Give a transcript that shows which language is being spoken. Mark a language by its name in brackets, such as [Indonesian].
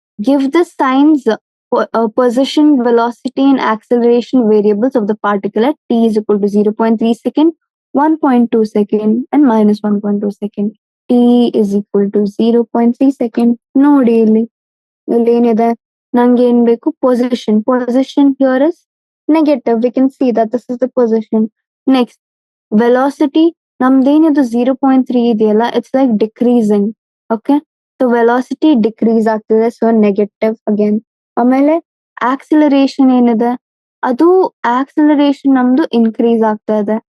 [English] Give the signs position, velocity and acceleration variables of the particle at t is equal to 0.3 second, 1.2 second and minus 1.2 second. t is equal to 0.3 second. [Kannada] ನೋಡಿ ಇಲ್ಲಿ ಏನಿದೆ, ನಂಗೆ ಏನ್ ಬೇಕು, position. [English] Position here is negative. We can see that this is the position. [Kannada] Next, velocity ನಮ್ದೇನಿದು 0.3 ಇದೆಯಲ್ಲ, [English] It's like decreasing. [Kannada] Okay, so velocity decrease ಆಗ್ತಿದೆ, [English] So negative again. [Kannada] ಆಮೇಲೆ acceleration ಏನಿದೆ, ಅದು ಆಕ್ಸಿಲರೇಷನ್ ನಮ್ದು ಇನ್ಕ್ರೀಸ್ ಆಗ್ತಾ ಇದೆ.